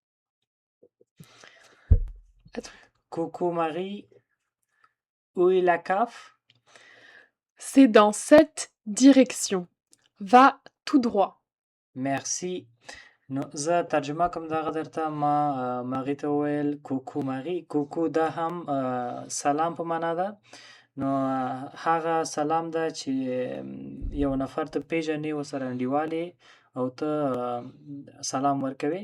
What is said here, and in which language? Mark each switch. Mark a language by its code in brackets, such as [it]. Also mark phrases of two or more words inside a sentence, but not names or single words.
[fr] Coucou Marie, où est la CAF? C'est dans cette direction. Va tout droit. Merci. [ps] نو زه ترجمه کوم دغه درته. ما ماغي ته وویل کوکو ماغي. کوکو دا هم سلام په معنا ده. نو هغه سلام ده چې یو نفر ته پیژنې ورسره انډیوال یې او ته سلام ورکوې.